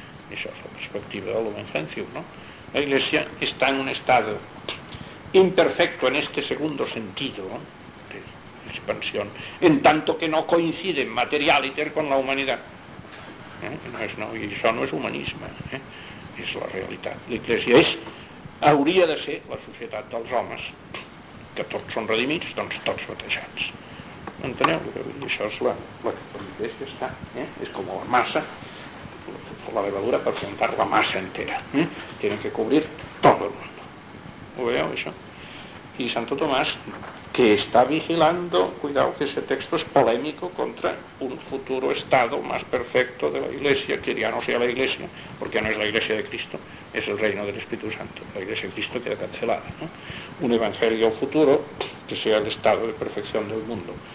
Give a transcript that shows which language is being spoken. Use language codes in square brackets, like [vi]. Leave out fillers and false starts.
[es] Esa es la perspectiva de Lumen Gentium, ¿no? La Iglesia está en un estado imperfecto en este segundo sentido, ¿no?, de expansión, en tanto que no coincide materialiter con la humanidad. Y eso no es humanismo, es la realitat. La Iglesia es, [ca] hauria de ser, la societat dels homes, que tots són redimits, doncs tots batejats. Enteneu? Això és la Iglesia està, és com la massa, la levadura per juntar la massa entera. [es] Tiene que [ca] cobrir tot el món. Ho veieu, això? [es] I Santo Tomàs, [ca] que està [es] vigilando, cuidado, que ese texto es polémico contra un futuro estado más perfecto de la Iglesia, que ya no sea la Iglesia, porque ya no es la Iglesia de Cristo, es el reino del Espíritu Santo. La Iglesia de Cristo queda cancelada, ¿no? Un evangelio futuro que sea el estado de perfección del mundo.